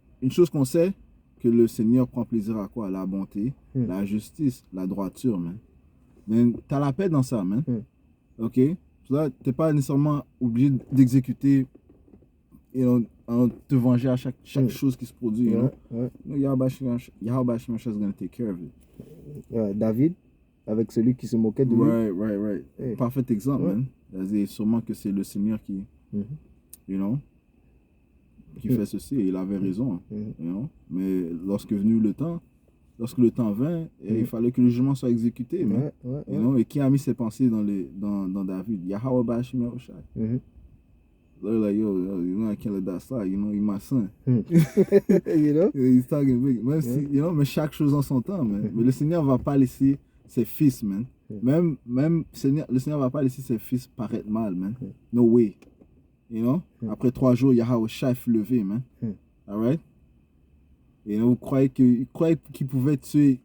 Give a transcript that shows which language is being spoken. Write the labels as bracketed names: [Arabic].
[French] Une chose qu'on sait, que le Seigneur prend plaisir à quoi? La bonté, Mhm. la justice, la droiture, man. Mais t'as la paix dans ça, man. Mhm. Ok? Là, t'es pas nécessairement obligé d'exécuter et en te venger à chaque Mhm. chose qui se produit, you know? Ouais. Ouais. [English] No, Yahweh Shemshah is gonna take care of it. [French] David, avec celui qui se moquait de lui. [English] Right. Hey. [French] Parfait exemple, Ouais. [English] man. [French] C'est sûrement que c'est le Seigneur qui, Mhm. [English] you know, qui Mhm. [French] fait ceci et il avait raison, Mhm. [English] you know. [French] Mais lorsque le temps vint, il Mhm. fallait que le jugement soit exécuté, man. Ouais. You know, et qui a mis ses pensées dans David? Yahweh Bashim Yahushai. Mhm. [English] They're like, yo, you know, I can't let that slide, you know, he's my son. Mhm. You know? He's talking big. [French] Même si, you know, mais chaque chose en son temps, man. Mais le Seigneur va pas laisser ses fils, man. Même le Seigneur va pas laisser ses fils paraître mal, man. [English] No way. You know? [French] Après 3 jours, Yahweh Shai fut levé, man. Alright? Et vous croyez qu'il pouvait tuer.